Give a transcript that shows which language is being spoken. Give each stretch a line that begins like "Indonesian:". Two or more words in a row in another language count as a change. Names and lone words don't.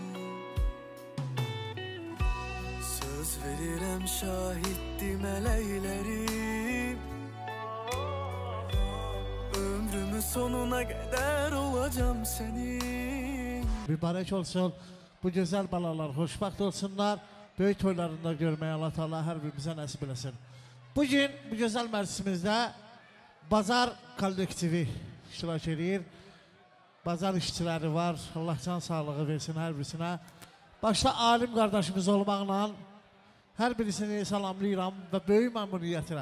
Azerbaijani: Söz veririm şahittim mələklərim.
Turkish: Ömrümün sonuna kadar olacağım senin.
Azerbaijani: Mübarek olsun bu güzel balalar, hoşbaxt olsunlar. Böyük toylarında görməyə Allah Teala hər birimizə nəsib eləsin. Bugün bu gözəl məclisimizdə Bazar kollektivi iştirak edir. Bazar işçiləri var. Allah can sağlığı versin hər birisinə. Başta alim qardaşımız olmaqla hər birisini salamlayıram və böyük məmnuniyyətlə.